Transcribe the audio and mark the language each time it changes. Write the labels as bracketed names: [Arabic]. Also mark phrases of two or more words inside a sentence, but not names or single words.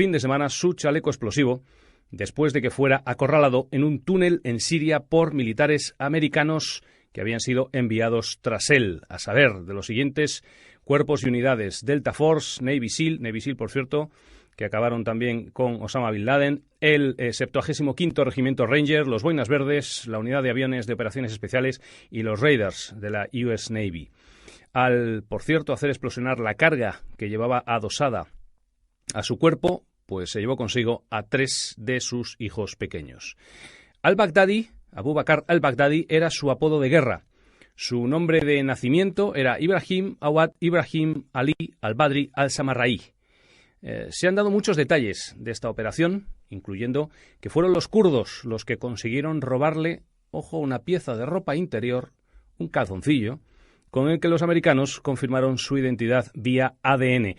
[Spanish] de semana su chaleco explosivo después de que fuera acorralado en un túnel en Siria por militares americanos que habían sido enviados tras él, a saber, de los siguientes cuerpos y unidades: Delta Force, Navy SEAL, por cierto, que acabaron también con Osama Bin Laden, el 75º Regimiento Ranger, los Boinas Verdes, la Unidad de Aviones de Operaciones Especiales y los Raiders de la US Navy. Al, por cierto, hacer explosionar la carga que llevaba adosada a su cuerpo, pues se llevó consigo a 3 de sus hijos pequeños. Al-Baghdadi, Abu Bakr al-Baghdadi, era su apodo de guerra. Su nombre de nacimiento era Ibrahim Awad Ibrahim Ali al-Badri al-Samarraí. Se han dado muchos detalles de esta operación, incluyendo que fueron los kurdos los que consiguieron robarle, ojo, una pieza de ropa interior, un calzoncillo, con el que los americanos confirmaron su identidad vía ADN.